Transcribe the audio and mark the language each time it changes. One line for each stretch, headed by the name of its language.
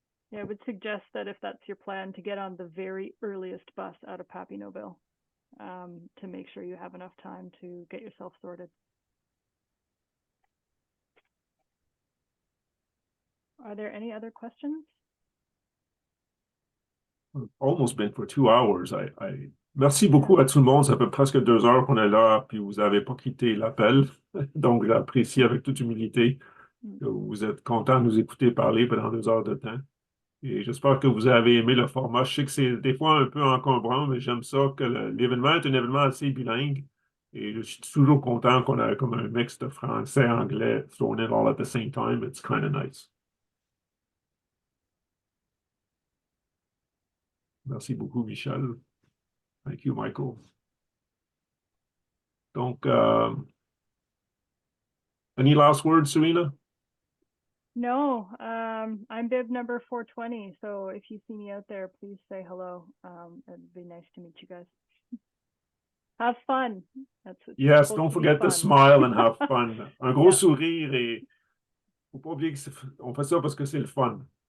English: Yeah, I would suggest that if that's your plan, to get on the very earliest bus out of Papineauville, to make sure you have enough time to get yourself sorted. Are there any other questions? Almost been for 2 hours.
French: Merci beaucoup à tout le monde. Ça fait presque 2 heures qu'on est là, puis vous n'avez pas quitté l'appel. Donc, j'apprécie avec toute humilité que vous êtes content de nous écouter parler pendant 2 heures de temps. Et j'espère que vous avez aimé le format. Je sais que c'est des fois un peu encombrant, mais j'aime ça que l'événement est un événement assez bilingue. Et je suis toujours content qu'on ait comme un mix de français, anglais,
English: thrown in all at the same time. It's kind of nice.
French: Merci beaucoup,
English: Michel. Thank you, Michael. Donc, any last words, Serena? No, I'm bib number 420. So if you see me out there, please say hello. It'd be nice to meet you guys. Have fun. Yes, don't forget to smile and have fun.
French: Un gros sourire et faut pas oublier qu'on fait ça parce que c'est le fun.